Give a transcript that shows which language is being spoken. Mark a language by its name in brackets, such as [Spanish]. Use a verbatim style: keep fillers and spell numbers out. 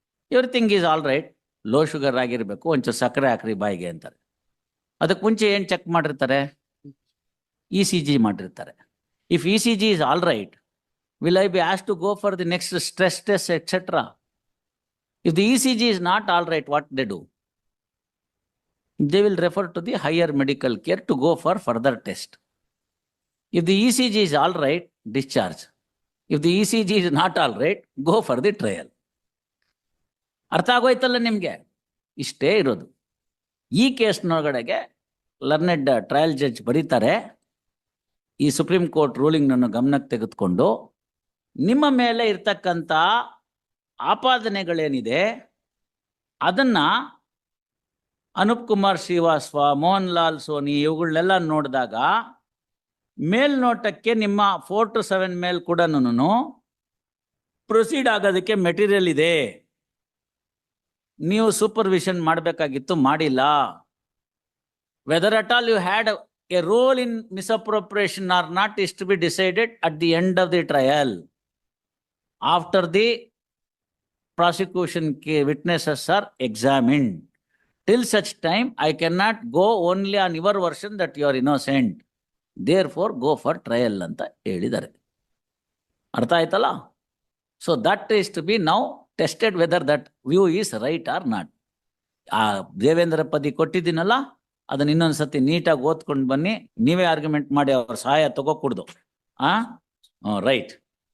[English] everything is all right, [Kannada] low sugar ಆಗಿರಬೇಕು, ಒಂಚೂರು ಸಕ್ಕರೆ ಹಾಕ್ರಿ ಬಾಯಿಗೆ ಅಂತಾರೆ. ಅದಕ್ಕೆ ಮುಂಚೆ ಏನು ಚೆಕ್ ಮಾಡಿರ್ತಾರೆ? ಇ ಸಿ ಜಿ ಮಾಡಿರ್ತಾರೆ. [English] If E C G is all right, will I be as to go for the next stress test etcetera? If the E C G is not all right, what they do? They will refer to the higher medical care to go for further test. If the E C G is all right, discharge. If the E C G is not all right, go for the trial. [Kannada] ಅರ್ಥ ಆಗೋಯ್ತಲ್ಲ ನಿಮ್ಗೆ? ಇಷ್ಟೇ ಇರೋದು. ಈ ಕೇಸ್ನೊಳಗಡೆಗೆ learned trial judge ಬರೀತಾರೆ, ಈ supreme court ರೂಲಿಂಗ್ನನ್ನು ಗಮನಕ್ಕೆ ತೆಗೆದುಕೊಂಡು ನಿಮ್ಮ ಮೇಲೆ ಇರ್ತಕ್ಕಂಥ ಆಪಾದನೆಗಳೇನಿದೆ ಅದನ್ನ ಅನೂಪ್ ಕುಮಾರ್ ಶ್ರೀವಾಸ್ವ, ಮೋಹನ್ ಲಾಲ್ ಸೋನಿ ಇವುಗಳನ್ನೆಲ್ಲ ನೋಡಿದಾಗ ಮೇಲ್ನೋಟಕ್ಕೆ ನಿಮ್ಮ ಫೋರ್ ಟು ಸೆವೆನ್ ಮೇಲ್ ಕೂಡ ಪ್ರೊಸೀಡ್ ಆಗೋದಕ್ಕೆ ಮೆಟೀರಿಯಲ್ ಇದೆ. ನೀವು ಸೂಪರ್ವಿಷನ್ ಮಾಡಬೇಕಾಗಿತ್ತು, ಮಾಡಿಲ್ಲ. [English] Whether at all you had a role in misappropriation or not is to be decided at the end of the trial. After the prosecution ca- witnesses are examined. Till such time, I cannot go only on your version that you are innocent. Therefore, go for trial [Kannada] anta helidare. Artha aitala? [English] So that is to be now tested whether that view is right or not. [Kannada] ಆ ದೇವೇಂದ್ರ ಪದಿ ಕೊಟ್ಟಿದ್ದೀನಲ್ಲ ಅದನ್ನ ಇನ್ನೊಂದ್ಸತಿ ನೀಟಾಗಿ ಓದ್ಕೊಂಡು ಬನ್ನಿ. ನೀವೇ argument ಮಾಡಿ ಅವ್ರ ಸಹಾಯ ತಗೋಕೂಡ್ದು. [English] All right.